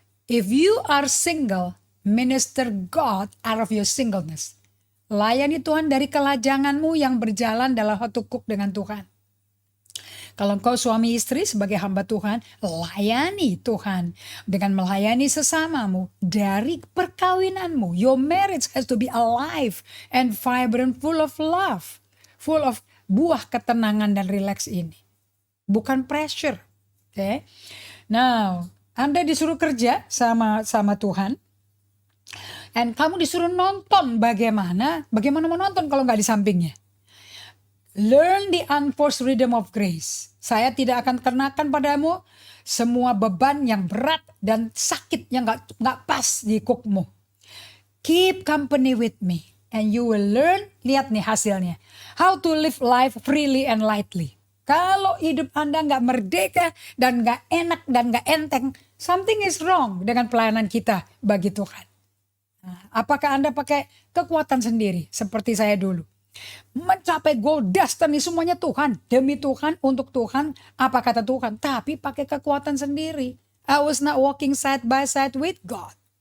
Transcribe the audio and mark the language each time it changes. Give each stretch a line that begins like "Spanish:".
English: If you are single, minister God out of your singleness.
Indonesian: Layani Tuhan dari kelajanganmu yang berjalan dalam satu cook dengan Tuhan. Kalau engkau suami istri sebagai hamba Tuhan, layani Tuhan dengan melayani sesamamu dari perkawinanmu.
English: Your marriage has to be alive and vibrant, full of love, full of
Indonesian: buah ketenangan dan relax ini. Bukan pressure.
English: Okay?
Indonesian: Now, Anda disuruh kerja sama Tuhan. And kamu disuruh nonton bagaimana mau nonton kalau nggak di sampingnya.
English: Learn the unforced rhythm of grace.
Indonesian: Saya tidak akan kenakan padamu semua beban yang berat dan sakit yang nggak pas di cookmu.
English: Keep company with me and you will learn.
Indonesian: Lihat nih hasilnya.
English: How to live life freely and lightly.
Indonesian: Kalau hidup Anda nggak merdeka dan nggak enak dan nggak enteng,
English: something is wrong
Indonesian: dengan pelayanan kita bagi Tuhan. Nah, apakah Anda pakai kekuatan sendiri seperti saya dulu? Mencapai goal destiny semuanya Tuhan, demi Tuhan, untuk Tuhan, apa kata Tuhan, tapi pakai kekuatan sendiri.
English: I was not walking side by side with God.